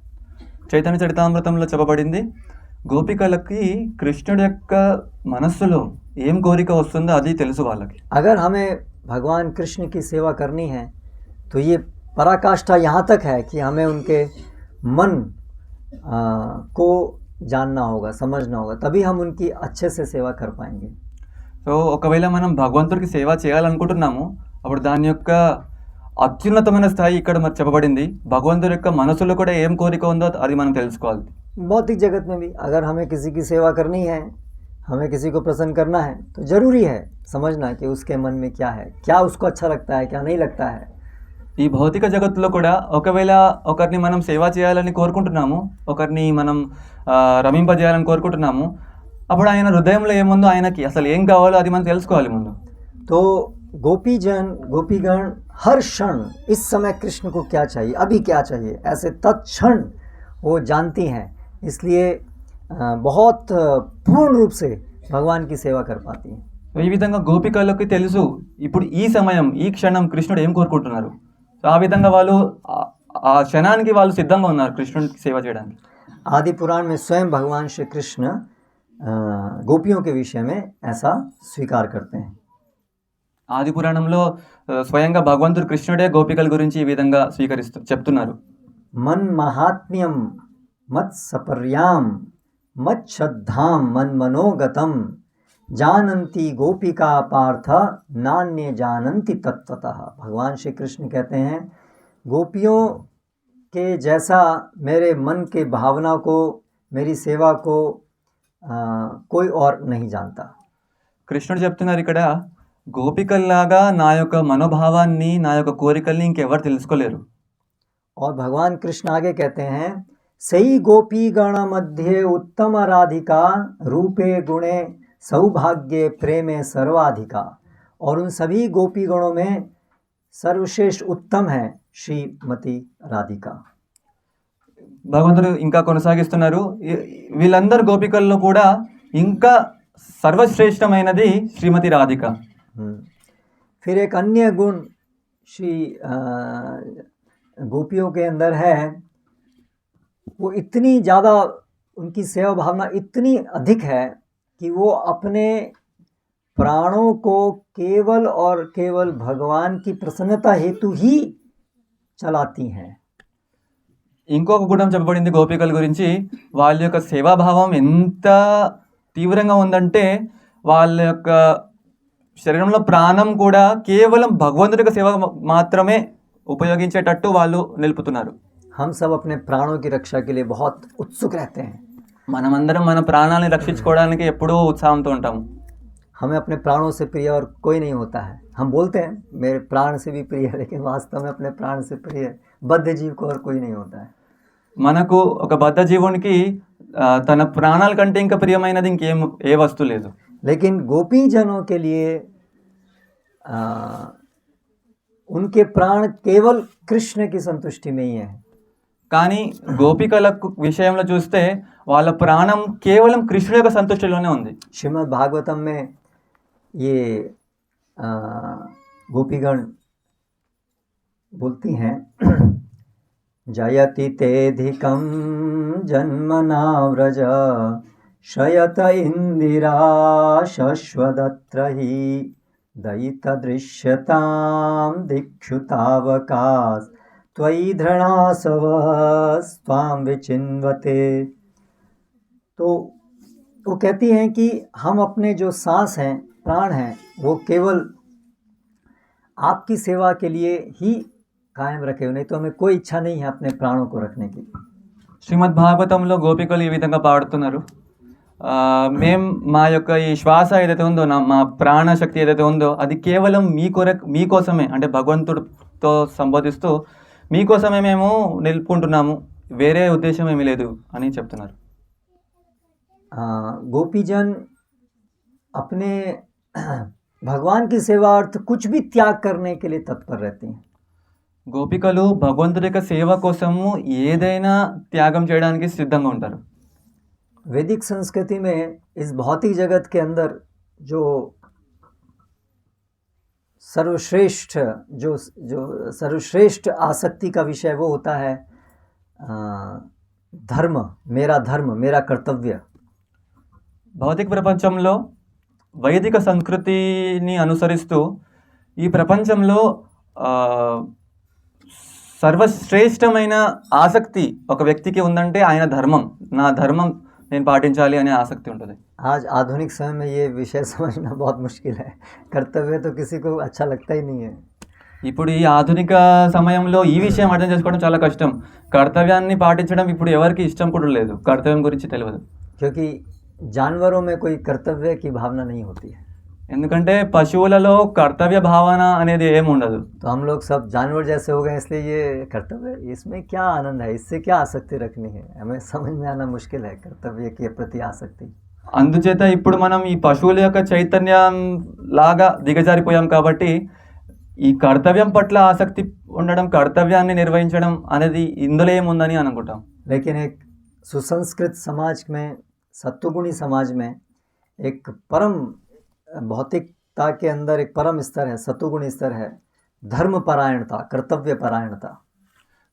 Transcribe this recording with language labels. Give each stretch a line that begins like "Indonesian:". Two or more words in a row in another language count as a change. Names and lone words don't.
Telugu: చైతన్య చరితామృతంలో చెప్పబడింది గోపికలకి కృష్ణుడి యొక్క మనస్సులో ఏం కోరిక వస్తుందో అది తెలుసు వాళ్ళకి.
Hindi: अगर हमें भगवान कृष्ण की सेवा करनी है तो ये पराकाष्ठा यहाँ तक है कि हमें उनके मन को जानना होगा, समझना होगा, तभी हम उनकी अच्छे से सेवा कर पाएंगे.
Telugu: సో ఒకవేళ మనం భగవంతుడికి సేవ చేయాలనుకుంటున్నాము అప్పుడు దాని యొక్క అత్యున్నతమైన స్థాయి ఇక్కడ మరి చెప్పబడింది. భగవంతుడి యొక్క మనసులో కూడా ఏం కోరిక ఉందో అది మనం తెలుసుకోవాలి.
Hindi: भौतिक जगत में भी अगर हमें किसी की सेवा करनी है, हमें किसी को प्रसन्न करना है तो ज़रूरी है समझना कि उसके मन में क्या है, क्या उसको अच्छा लगता है, क्या नहीं लगता है.
Telugu: ఈ భౌతిక జగత్తులో కూడా ఒకవేళ ఒకరిని మనం సేవ చేయాలని కోరుకుంటున్నాము, ఒకరిని మనం రమింపజేయాలని కోరుకుంటున్నాము, అప్పుడు ఆయన హృదయంలో ఏముందో, ఆయనకి అసలు ఏం కావాలో అది మనం తెలుసుకోవాలి ముందు.
Hindi: तो गोपीगण हर क्षण इस समय कृष्ण को क्या चाहिए, अभी क्या चाहिए, ऐसे तत्क्षण वो जानती हैं, इसलिए बहुत पूर्ण रूप से भगवान की सेवा कर पाती हैं.
Telugu: ఈ విధంగా గోపికలకి తెలుసు ఇప్పుడు ఈ సమయం, ఈ క్షణం కృష్ణుడు ఏం కోరుకుంటున్నారు. సో ఆ విధంగా వాళ్ళు ఆ క్షణానికి వాళ్ళు సిద్ధంగా ఉన్నారు కృష్ణుడికి సేవ చేయడానికి.
Hindi: आदि पुराण में स्वयं भगवान श्री कृष्ण गोपियों के विषय में ऐसा स्वीकार करते हैं.
Telugu: ఆది పురాణంలో స్వయంగా భగవంతుడు కృష్ణుడే గోపికల గురించి ఈ విధంగా చెప్తున్నారు.
Sanskrit: मन महात्म्यम मत सपर्याम मत श्रद्धाम मन मनोगतम जानंती गोपिका पार्थ नान्य जानंती तत्वतः.
Hindi: भगवान श्री कृष्ण कहते हैं गोपियों के जैसा मेरे मन के भावना को, मेरी सेवा को कोई और नहीं जानता.
Telugu: కృష్ణుడు చెప్తున్నారు ఇక్కడ, గోపికల్లాగా నా యొక్క మనోభావాన్ని, నా యొక్క కోరికల్ని ఇంకెవరు తెలుసుకోలేరు.
Hindi: और भगवान कृष्ण आगे कहते हैं
Bangla: সেই গোপী গণ মধ্য উত্তম রাধিকা রূপে গুণে সৌভাগ্য প্রেমে সর্বাধিকা.
Hindi: और उन सभी गोपी गणों में सर्वश्रेष्ठ उत्तम है श्रीमती राधिका.
Telugu: భగవంతుడు ఇంకా కొనసాగిస్తున్నారు, వీళ్ళందరు గోపికల్లో కూడా ఇంకా సర్వశ్రేష్టమైనది శ్రీమతి రాధిక.
Hindi: फिर एक अन्य गुण श्री गोपियों के अंदर है, वो इतनी ज़्यादा उनकी सेवा भावना इतनी अधिक है कि वो अपने प्राणों को केवल और केवल भगवान की प्रसन्नता हेतु ही चलाती हैं.
Telugu: ఇంకొక గుణం చెప్పబడింది గోపికల గురించి. వాళ్ళ యొక్క సేవాభావం ఎంత తీవ్రంగా ఉందంటే వాళ్ళ యొక్క శరీరంలో ప్రాణం కూడా కేవలం భగవంతుడి యొక్క సేవ మాత్రమే ఉపయోగించేటట్టు వాళ్ళు నిలుపుతున్నారు.
Hindi: हम सब अपने प्राणों की रक्षा के लिए बहुत उत्सुक रहते हैं.
Telugu: మనమందరం మన ప్రాణాలను రక్షించుకోవడానికి ఎప్పుడూ ఉత్సాహంతో ఉంటాము.
Hindi: हमें अपने प्राणों से प्रिय और कोई नहीं होता है. हम बोलते हैं मेरे प्राण से भी प्रिय है, लेकिन वास्तव में अपने प्राण से प्रिय बद्ध जीव को और कोई नहीं होता है.
Telugu: మనకు ఒక బద్ధ జీవునికి తన ప్రాణాల కంటే ఇంకా ప్రియమైనది ఏ వస్తువు లేదు.
Hindi: लेकिन गोपी जनों के लिए उनके प्राण केवल कृष्ण की संतुष्टि में ही है.
Telugu: కానీ గోపికల విషయంలో చూస్తే వాళ్ళ ప్రాణం కేవలం కృష్ణుడి యొక్క సంతుష్టిలోనే ఉంది.
Hindi: श्रीमद् भागवतम में ये गोपीगण बोलती हैं
Sanskrit: जयति तेधिकं जन्मना व्रज शयत इंदिरा शश्वदत्रहि दयित दृश्यतां दिक्षुतावकाश त्वयि धृणासवस्त्वां विचिन्वते.
Hindi: तो वो कहती हैं कि हम अपने जो सांस हैं, प्राण हैं, वो केवल आपकी सेवा के लिए ही कायम रखे, नहीं तो हमें कोई इच्छा नहीं है अपने प्राणों को रखने की.
Telugu: శ్రీమద్ భాగవతంలో గోపికలు ఈ విధంగా పాడుతున్నారు, మేము మా యొక్క ఈ శ్వాస ఏదైతే ఉందో, మా ప్రాణశక్తి ఏదైతే ఉందో అది కేవలం మీకోసమే, అంటే భగవంతుడితో సంబోధిస్తూ మీకోసమే మేము నిలుపుకుంటున్నాము, వేరే ఉద్దేశం ఏమీ లేదు అని చెప్తున్నారు.
Hindi: गोपीजन अपने भगवान की सेवा अर्थ कुछ भी त्याग करने के लिए तत्पर रहती हैं.
Telugu: గోపికలు భగవంతుడి యొక్క సేవ కోసము ఏదైనా త్యాగం చేయడానికి సిద్ధంగా ఉంటారు.
Hindi: वैदिक संस्कृति में इस भौतिक जगत के अंदर जो सर्वश्रेष्ठ आसक्ति का विषय वो होता है धर्म, मेरा कर्तव्य.
Telugu: భౌతిక ప్రపంచంలో వైదిక సంస్కృతిని అనుసరిస్తూ ఈ ప్రపంచంలో సర్వశ్రేష్టమైన ఆసక్తి ఒక వ్యక్తికి ఉందంటే ఆయన ధర్మం, నా ధర్మం నేను పాటించాలి అనే ఆసక్తి ఉంటుంది.
Hindi: आज आधुनिक समय में ये विषय समझना बहुत मुश्किल है. कर्तव्य तो किसी को अच्छा लगता ही नहीं है.
Telugu: ఇప్పుడు ఈ ఆధునిక సమయంలో ఈ విషయం అర్థం చేసుకోవడం చాలా కష్టం. కర్తవ్యాన్ని పాటించడం ఇప్పుడు ఎవరికి ఇష్టం కూడా లేదు, కర్తవ్యం గురించి తెలియదు.
Hindi: क्योंकि जानवरों में कोई कर्तव्य की भावना नहीं होती है.
Telugu: ఎందుకంటే పశువులలో కర్తవ్య భావన అనేది ఏమి ఉండదు.
Hindi: तो हम लोग सब जानवर जैसे हो गए, इसलिए ये कर्तव्य, इसमें क्या आनंद है, इससे क्या आसक्ति रखनी है, हमें समझ में आना मुश्किल है कर्तव्य के प्रति आसक्ति.
Telugu: అందుచేత ఇప్పుడు మనం ఈ పశువుల యొక్క చైతన్యం లాగా దిగజారిపోయాం కాబట్టి ఈ కర్తవ్యం పట్ల ఆసక్తి ఉండడం, కర్తవ్యాన్ని నిర్వహించడం అనేది ఇందులో ఏముందని అనుకుంటాం.
Hindi: लेकिन एक सुसंस्कृत समाज में, सत्वगुणी समाज में एक परम भौतिकता के अंदर एक परम स्तर है, सत्वगुणी स्तर है, धर्म परायणता, कर्तव्य परायणता.